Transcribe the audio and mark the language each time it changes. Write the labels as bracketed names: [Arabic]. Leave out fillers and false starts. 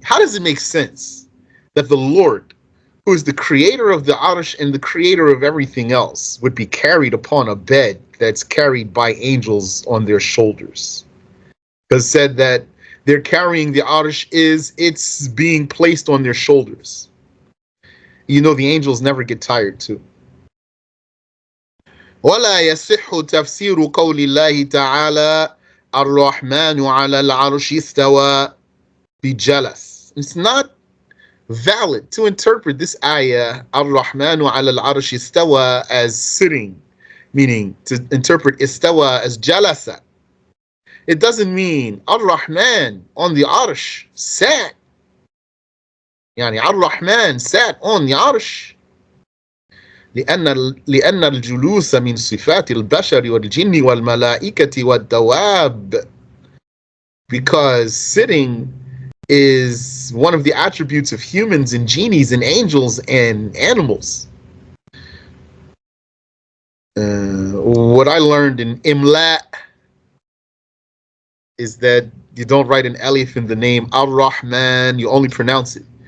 [English] How does it make sense that the Lord, who is the creator of the Arsh and the creator of everything else, would be carried upon a bed that's carried by angels on their shoulders? Because said that they're carrying the Arsh it's being placed on their shoulders. You know the angels never get tired too. [Arabic] ولا يصح تفسير قول الله تعالى الرحمن على العرش استوى بجلس. [English] It's not valid to interpret this ayah [Arabic] الرحمن على العرش استوى [English] as sitting, meaning to interpret istawa as jalasa. It doesn't mean Ar-Rahman on the Arsh sat. يعني Ar-Rahman sat on the Arsh. [Arabic] لأن الجلوس من صفات البشر والجن والملائكة والدواب. [English] Because sitting is one of the attributes of humans and genies and angels and animals. What I learned in Imla is that you don't write an alif in the name Ar-Rahman, you only pronounce it.